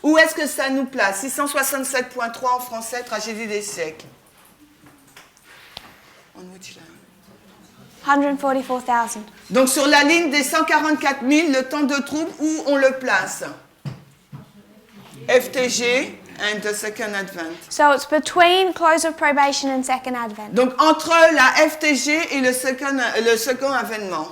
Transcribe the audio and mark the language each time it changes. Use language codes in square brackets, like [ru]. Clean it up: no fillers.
[fr] Où est-ce que ça nous place? 667.3 en français, tragédie des siècles. [en] On which line? 144,000. [fr] Donc sur la ligne des 144 000, le temps de trouble, où on le place? [en] FTG and the second advent. So it's between close of probation and second advent. [fr] Donc entre la FTG et le second avènement.